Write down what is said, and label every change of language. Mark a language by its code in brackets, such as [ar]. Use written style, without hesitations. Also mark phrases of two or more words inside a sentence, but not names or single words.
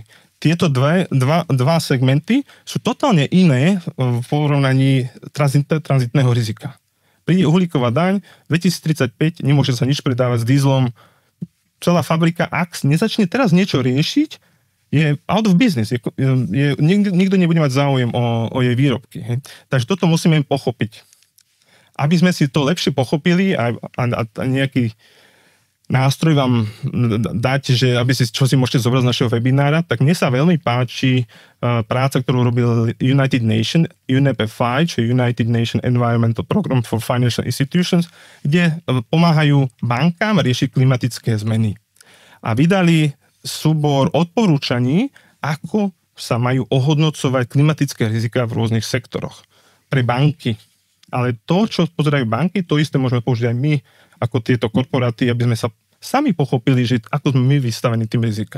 [sk] Tieto dva segmenty sú totálne iné v porovnaní tranzitného rizika. Príde uhlíková daň, 2035 nemôže sa nič predávať s dieselom. Celá fabrika, ak nezačne teraz niečo riešiť, je [en] out of business. [sk] Nikto nebude mať záujem o jej výrobky. Hej. Takže toto musíme pochopiť. Aby sme si to lepšie pochopili a nejaký nástroj vám dať, že čo si môžete zobrať z našeho webinára, tak mne sa veľmi páči práca, ktorú robil United Nation, UNEP5, či United Nation Environmental Program for Financial Institutions, kde pomáhajú bankám riešiť klimatické zmeny. A vydali súbor odporúčaní, ako sa majú ohodnocovať klimatické riziká v rôznych sektoroch. Pre banky. Ale to, čo pozerajú banky, to isté môžeme použiť aj my, ako tieto korporáty, aby sme sa sami pochopili, že ako sme my vystavení tým rizikám.